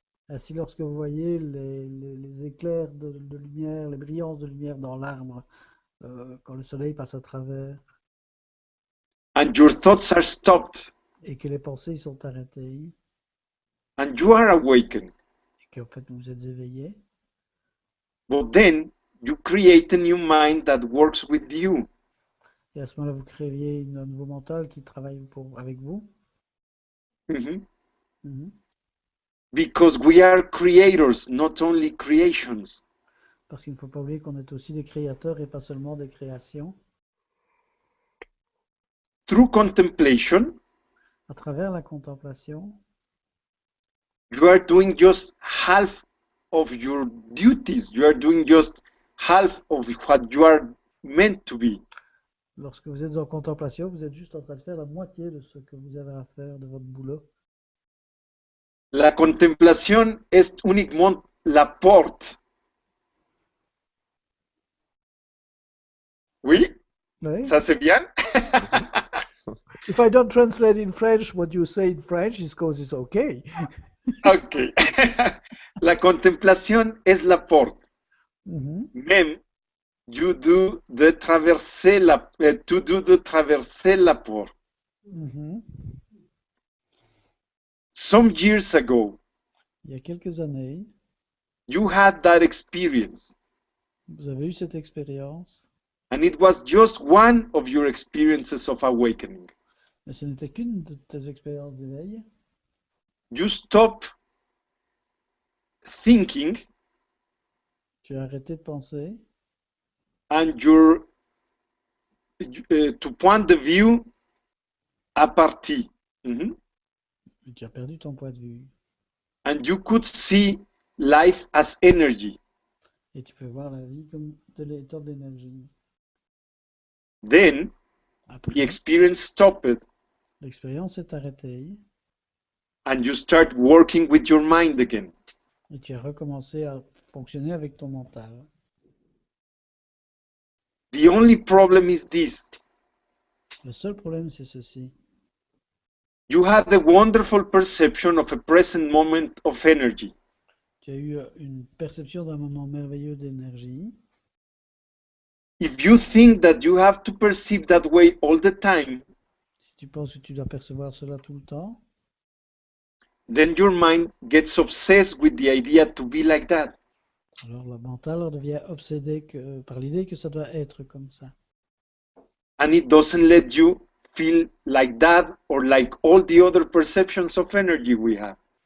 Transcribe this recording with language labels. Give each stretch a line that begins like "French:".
French: ainsi lorsque vous voyez les éclairs de lumière, les brillances de lumière dans l'arbre, quand le soleil passe à travers,
English: and your thoughts are stopped,
French: et que les pensées sont arrêtées,
English: and you are awakened.
French: et qu'en fait vous êtes éveillé,
English: But then you create a new mind that works with you.
French: et à ce moment-là vous créez un nouveau mental qui travaille avec vous. Mhm. Mhm.
English: Because we are creators, not only creations.
French: Parce qu'il ne faut pas oublier qu'on est aussi des créateurs et pas seulement des créations.
English: Through contemplation,
French: À travers la contemplation,
English: you are doing just half of your duties. You are doing just half of what you are meant to be.
French: lorsque vous êtes en contemplation, vous êtes juste en train de faire la moitié de ce que vous avez à faire de votre boulot.
Spanish: La contemplación es únicamente la porte.
French: Oui? Oui. Ça c'est bien?
English: If I don't translate in French what you say in French, it's because it's okay. Ok.
Spanish: La contemplación es la porte. Mhm.
French: Même
English: you do
French: de traverser la,
English: to do
French: de traverser la porte. Mhm.
English: Some years ago,
French: Il y a quelques années,
English: you had that experience,
French: vous avez eu cette expérience,
English: and it was just one of your experiences of awakening.
French: mais ce n'était qu'une de tes expériences d'éveil.
English: You stop thinking,
French: Tu as arrêté de penser,
English: and your to
French: point de vue a parti. Mhm. et tu as perdu ton point de vue.
English: And you could see life as energy.
French: Et tu peux voir la vie comme de l'état d'énergie.
English: Then the
French: Après,
English: experience stopped,
French: l'expérience est arrêtée
English: and you start working with your mind again.
French: et tu as recommencé à fonctionner avec ton mental.
English: The only problem is this.
French: Le seul problème, c'est ceci.
English: You had the wonderful perception of a present moment of energy.
French: Tu as eu une perception d'un moment merveilleux d'énergie.
English: If you think that you have to perceive that way all the time,
French: Si tu penses que tu dois percevoir cela tout le temps,
English: then your mind gets obsessed with the idea to be like that.
French: alors le mental devient obsédé par l'idée que ça doit être comme ça.
English: And it doesn't let you feel like that or like all the other perceptions of energy we have.